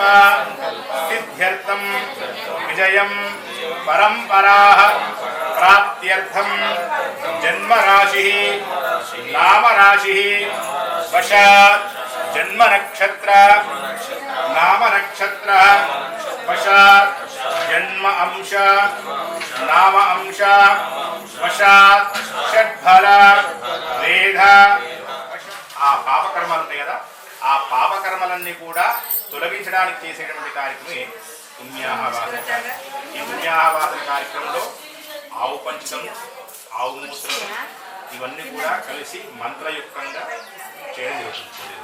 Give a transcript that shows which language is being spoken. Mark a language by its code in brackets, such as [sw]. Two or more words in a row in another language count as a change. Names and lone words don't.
[sa] सिद्ध्यर्थं विजयं परंपराः प्राप्त्यर्थं जन्म राशि नाम राशि वश जन्म नक्षत्र नाम नक्षत्र वश जन्म अंश नाम अंश वश षड्फल वेद [te] ఆ పాపకర్మలు ఉంటాయి కదా ఆ పాపకర్మలన్నీ కూడా తొలగించడానికి చేసేటువంటి కార్యక్రమే పుణ్యాహవాసన. ఈ పుణ్యాహవాసన కార్యక్రమంలో ఆవు పంచడం ఆవు మూత్రం ఇవన్నీ కూడా కలిసి మంత్రయుక్తంగా చేయడం జరుగుతుంది.